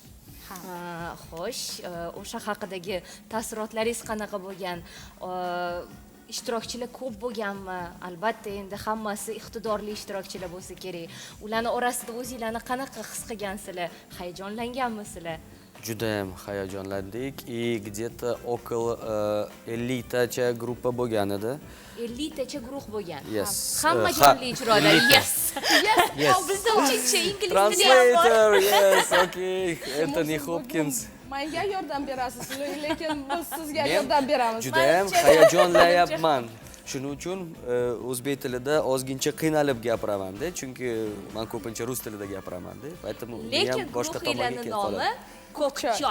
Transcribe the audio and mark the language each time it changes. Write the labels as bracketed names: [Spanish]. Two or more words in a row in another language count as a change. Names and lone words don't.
[Uzbek] Xo'sh, o'sha haqidagi taassurotlaringiz qanaqa bo'lgan? Ishtirokchilar ko'p bo'lganmi? Albatta, endi hammasi iqtidorli ishtirokchilar bo'lsa kerak. Ularning orasida o'zingizlarni qanaqa his qilgansizlar? Hayajonlanganmisizlar? Juda ham hayajonlandik [Russian] и где-то около [Uzbek] 50 tacha gruppa bo'lgan edi. 50 tacha guruh bo'lgan. Yes. Hamma Ha. jonli ijroda. Yes. Yes. Bizda uchinchi ingliz tili ham bor. [English] Translator, yes, okay. Anthony Hopkins. [Uzbek] Menga yordam berasiz, lekin biz sizga yordam beramiz. Juda ham hayajonlayapman. Shuning uchun o'zbek tilida ozgincha qiynalib gapiraman-da, chunki men ko'pincha rus tilida gapiraman-da. Поэтому Lekin boshqa tomonga guruhlarning ketib nomi qoladi. Ko'kchoy.